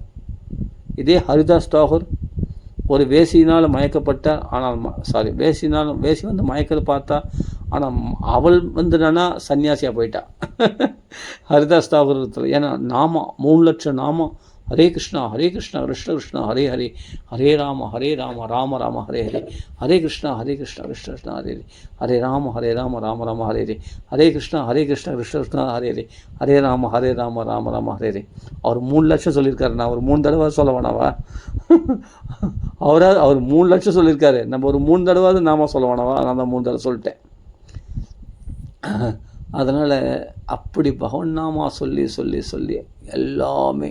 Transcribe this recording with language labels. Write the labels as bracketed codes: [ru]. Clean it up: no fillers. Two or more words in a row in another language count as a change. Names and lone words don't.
[ta] இதே ஹரிதாஸ் தாகூர் ஒரு வேசியினால் மயக்கப்பட்டார். ஆனால் வேசி வந்து மயக்கத்தை பார்த்தா. ஆனால் அவள் வந்து என்னன்னா சன்னியாசியாக போயிட்டா. ஹரிதாஸ் தாகூர். ஏன்னா நாமா 3 லட்சம் நாமம். [sa] हरे कृष्ण कृष्ण कृष्ण हरे हरे, हरे राम राम राम हरे हरे, हरे कृष्ण कृष्ण कृष्ण हरे हरे, हरे राम राम राम हरे हरे, हरे कृष्ण कृष्ण कृष्ण हरे हरे, हरे राम राम राम हरे हरे. [ta] அவர் 3 லட்சம் சொல்லியிருக்காரு. நான் ஒரு 3 தடவை சொல்ல வேணாவா? அவர் 3 லட்சம் சொல்லியிருக்காரு. நம்ம ஒரு 3 தடவை நாம சொல்ல வேணாவா? நான் தான் 3 தடவை சொல்லிட்டேன். அதனால் அப்படி பகவன் நாமா சொல்லி சொல்லி சொல்லி எல்லாமே.